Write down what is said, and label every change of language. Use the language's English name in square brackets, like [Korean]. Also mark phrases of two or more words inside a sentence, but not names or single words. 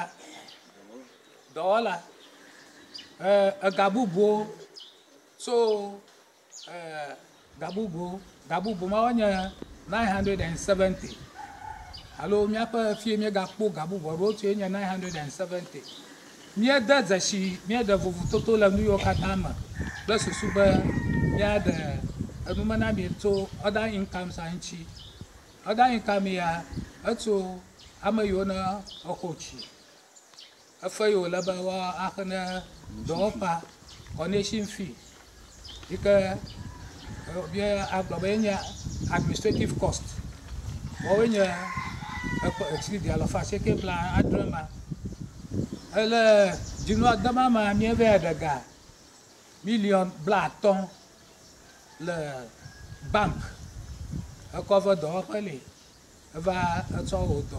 [Ewe] Dɔwɔla ega bubuwo so ga bubu mawo nye 970 alo míaƒe fie míegakpɔ ga bubu ɖewo tsoe nye 970. Míede dzesi míeɖe vovototo le nu yiwo katã me kple susu be míaɖe enume na mi tso [English] other income [Ewe] sa ŋuti. [English] Other income [Ewe] ya etso ame yiwo ne exɔ tsi efe yiwo le be woaxe ne dɔwɔƒea [English] connection fee [Ewe] yi ke agblɔ be nye [English] administrative cost [Ewe] wɔwoe nye sidi alɔfa asieke bla adre ma. Ele dzinu ade ma me míeva ɖe ga million bla atɔ̃ le bank ekɔ ve dɔwɔƒe li eva etsɔ wò dɔ.